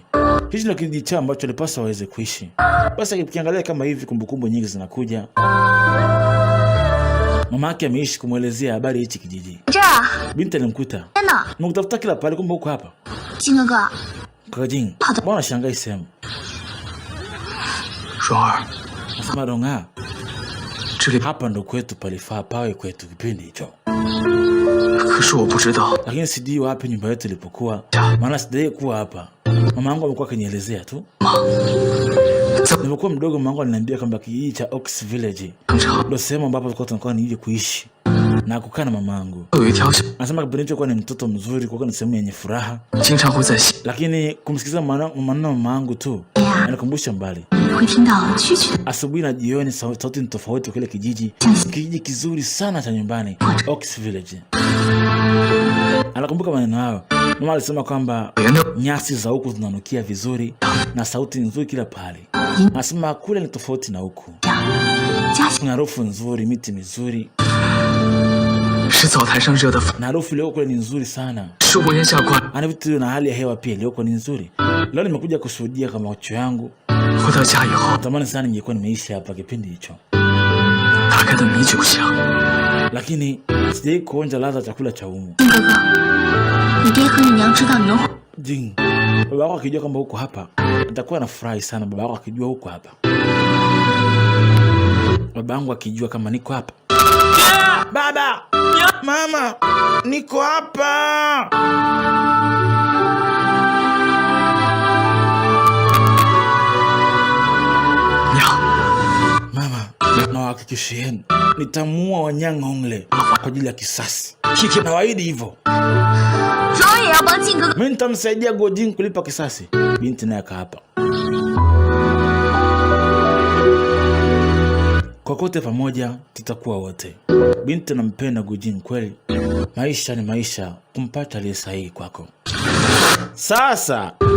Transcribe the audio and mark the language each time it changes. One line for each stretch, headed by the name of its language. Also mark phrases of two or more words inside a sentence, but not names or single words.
Swahili: Hichi ndio kijiji chao ambacho walipaswa waweze kuishi. Basi ukiangalia kama hivi kumbukumbu nyingi zinakuja. Mama yake ameishi kumwelezea habari hichi kijiji.
Chinese: 这儿，
Swahili: Binti alimkuta.
Chinese: 真的，
Swahili: Nimekutafuta kila pale kumbe uko hapa.
Chinese: 金哥哥，
Swahili: Gojing, mbona shangai sehemu?
Chinese: 双儿，
Swahili: Nasema Ronga,
Chinese: 这里
Swahili: hapa ndo kwetu palifaa pawe kwetu kipindi hicho.
Chinese: 可是我不知道。
Swahili: Lakini sijui wapi nyumba yetu ilipokuwa. Maana sijai kuwa hapa. Mama yangu amekuwa akinielezea tu. Nilipokuwa mdogo mama yangu aliniambia kwamba kijiji cha Ox Village ndio sehemu ambapo tulikuwa tunakuwa nije kuishi na kukaa na mama yangu.
Chinese: 有一条小，
Swahili: Anasema kipindi hicho kwa ni mtoto mzuri, kwa ni sehemu yenye furaha.
Chinese: 经常会在
Swahili: Lakini kumsikiza maneno mama yangu tu anakumbusha mbali.
Chinese: 会听到蛐蛐的
Swahili: Asubuhi na jioni sauti ni tofauti kile kijiji. Kijiji kizuri sana cha nyumbani, Ox Village. Anakumbuka maneno hayo. Mama alisema kwamba nyasi za huku zinanukia vizuri na sauti nzuri kila pahali. Anasema kule ni tofauti na huku.
Chinese: 家乡
Swahili: Kuna harufu nzuri, miti mizuri.
Chinese: 是灶台上热的饭，
Swahili: Na harufu iliyoko kule ni nzuri sana.
Chinese: 是屋檐下挂。
Swahili: Ana vitu na hali ya hewa pia iliyoko ni nzuri. Leo nimekuja kushuhudia kama macho yangu.
Chinese: 回到家以后，
Swahili: Natamani sana ningekuwa nimeishi hapa kipindi hicho.
Chinese: 打开的米酒香，
Swahili: Lakini sijai kuonja ladha chakula cha humu.
Chinese: 金哥哥，你爹和你娘知道你能回，
Swahili: Jing, baba yako akijua kwamba uko hapa, nitakuwa nafurahi sana baba yako akijua uko hapa. Baba yangu akijua kama niko hapa. Baba! Mama! Niko hapa! Mama, nawahakikishieni nitamuua Wanyang Hongle kwa ajili ya kisasi. Nawaahidi hivyo.
Chinese: 荣也要帮靖哥哥。
Swahili: Mimi nitamsaidia Gojing kulipa kisasi. Binti naye hapa. Kokote pamoja tutakuwa wote. Binti nampenda Gojing kweli. Maisha ni maisha, kumpata aliye sahihi kwako.